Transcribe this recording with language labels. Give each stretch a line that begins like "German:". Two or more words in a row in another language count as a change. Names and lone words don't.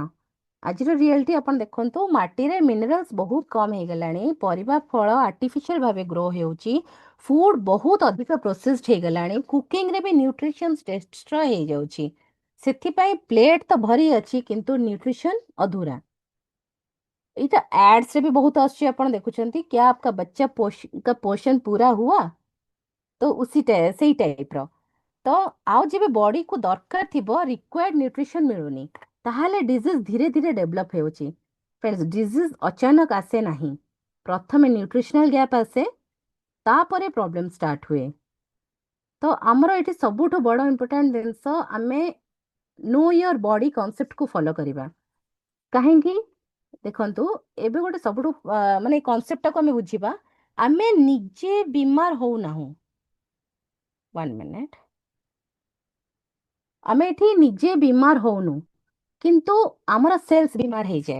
Odia: ଆଜିର ରିଆଲିଟି ଆପଣ ଦେଖନ୍ତୁ, ମାଟିରେ ମିନେରାଲ୍ସ ବହୁତ କମ୍ ହେଇଗଲାଣି, ପରିବା ଫଳ ଆର୍ଟିଫିସିଆଲ ଭାବେ ଗ୍ରୋ ହେଉଛି, ଫୁଡ ବହୁତ ଅଧିକ ପ୍ରୋସେସଡ ହେଇଗଲାଣି, କୁକିଂରେ ବି ନ୍ୟୁଟ୍ରିସନ୍ ଡେଷ୍ଟ୍ରୟ ହେଇଯାଉଛି। ସେଥିପାଇଁ ପ୍ଲେଟ୍ ତ ଭରି ଅଛି କିନ୍ତୁ
Hindi: न्यूट्रिशन अधूरा।
Odia: ଏଇଟା ads ରେ ବି ବହୁତ ଆସୁଛି, ଆପଣ ଦେଖୁଛନ୍ତି,
Hindi: क्या आपका बच्चा का पोषण पूरा हुआ?
Odia: ତ ସେଇ ଟାଇପର। ତ ଆଉ ଯେବେ ବଡିକୁ ଦରକାର ଥିବ
English: required nutrition
Odia: ମିଳୁନି, ତାହେଲେ ଡିଜିଜ ଧୀରେ ଧୀରେ ଡେଭଲପ ହେଉଛି। ଫ୍ରେଣ୍ଡସ୍, ଡିଜିଜ ଅଚାନକ ଆସେ ନାହିଁ। ପ୍ରଥମେ
English: nutritional gap
Odia: ଆସେ, ତାପରେ
English: problem start
Odia: ହୁଏ। ତ ଆମର ଏଠି ସବୁଠୁ ବଡ ଇମ୍ପୋର୍ଟାଣ୍ଟ ଜିନିଷ, ଆମେ
English: know your body concept
Odia: ଫଲୋ କରିବା। କାହିଁକି? ଦେଖନ୍ତୁ, ଏବେ ଗୋଟେ ସବୁଠୁ ମାନେ କନସେପ୍ଟଟାକୁ ଆମେ ବୁଝିବା। ଆମେ ନିଜେ ବିମାର ହଉନାହୁଁ। 1 ମିନିଟ୍। ଆମେ ଏଠି ନିଜେ ବିମାର ହଉନୁ, କିନ୍ତୁ ଆମର ସେଲ୍ସ ବିମାର ହେଇଯାଏ।